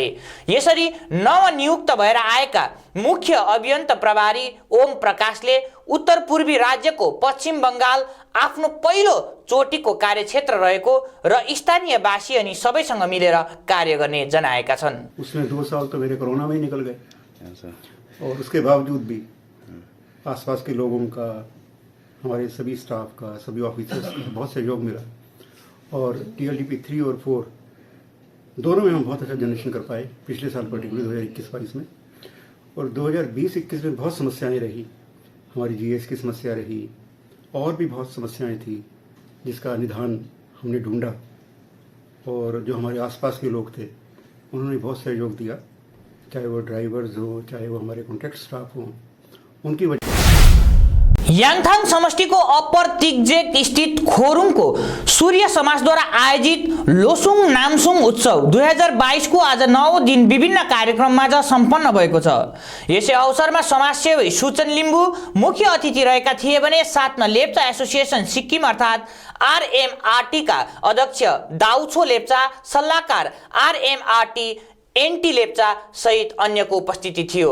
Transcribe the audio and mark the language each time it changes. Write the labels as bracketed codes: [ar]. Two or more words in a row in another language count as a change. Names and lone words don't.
[ne] यसरी नवनियुक्त भएर आएका मुख्य अभियन्ता प्रभारी ओम प्रकाशले उत्तर पूर्वी राज्यको पश्चिम बङ्गाल आफ्नो पहिलो चोटिको कार्यक्षेत्र रहेको र स्थानीयवासी अनि सबैसँग मिलेर कार्य गर्ने जनाएका छन्। [hi] उसमें 2 साल तो मेरे कोरोना में ही निकल गए और उसके बावजूद भी आसपास के लोगों का, हमारे सभी स्टाफ का, सभी ऑफिसर्स का बहुत सहयोग मिला और टीएलडीपी 3 और 4 दोनों में हम बहुत अच्छा जनरेशन कर पाए पिछले साल, पर्टिकुलर 2021-22 में। और 2020-21 में बहुत समस्याएं रही, हमारी जीएस की समस्या रही और भी बहुत समस्याएं थी जिसका निदान हमने ढूंढा और जो हमारे आसपास के लोग थे उन्होंने बहुत सहयोग दिया, चाहे वो ड्राइवर्स हो, चाहे वो हमारे कॉन्ट्रैक्ट स्टाफ हो, उनकी वजह। [ne] याङथाङ समष्टिको अप्पर तिग्जेक स्थित खोरुङको सूर्य समाजद्वारा आयोजित लोसुङ नामसुङ उत्सव 2022 को आज 9औं दिन विभिन्न कार्यक्रममाझ सम्पन्न भएको छ। यसै अवसरमा समाजसेवी सुचन लिम्बू मुख्य अतिथि रहेका थिए भने साथमा लेप्चा एसोसिएसन सिक्किम अर्थात् आरएमआरटी का अध्यक्ष दाउछो लेप्चा, सल्लाहकार आरएमआरटी एनटी लेप्चा सहित अन्यको उपस्थिति थियो।